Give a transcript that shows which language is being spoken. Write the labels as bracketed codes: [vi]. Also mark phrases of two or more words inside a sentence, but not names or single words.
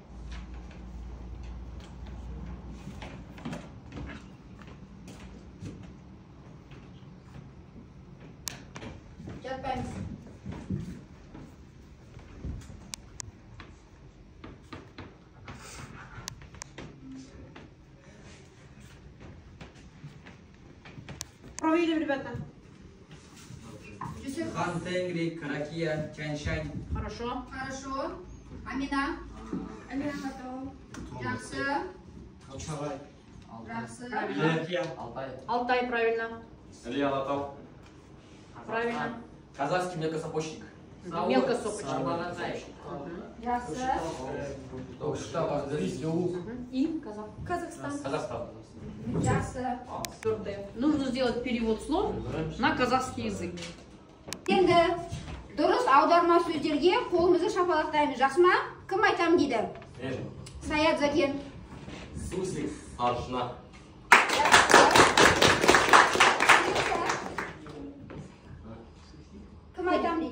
[kk] Жатпаймыз. [ru] Проверим, ребята. Хан-Тенгри, Каракия, Тянь-Шань. Хорошо. Хорошо. Амина. Амина готова. Жақсы. Алтай. [kk] Жақсы. [ru] Правильно. Алтай, правильно. Илья Алатау. Правильно. Казахский мелкосапожник. Мелкосопочник. [kk] Жақсы. [ru] И Казахстан. [kk] Жақсы. [ru] Нужно сделать перевод слов на казахский язык. [kk] Енді дұрыс аударма сөздерге қолымызды шапалақтаймыз, жақсы ма? Кім айтам дейді? Саят Закен. [ru] Суслик, аршына. [kk] Кім айтам дейді?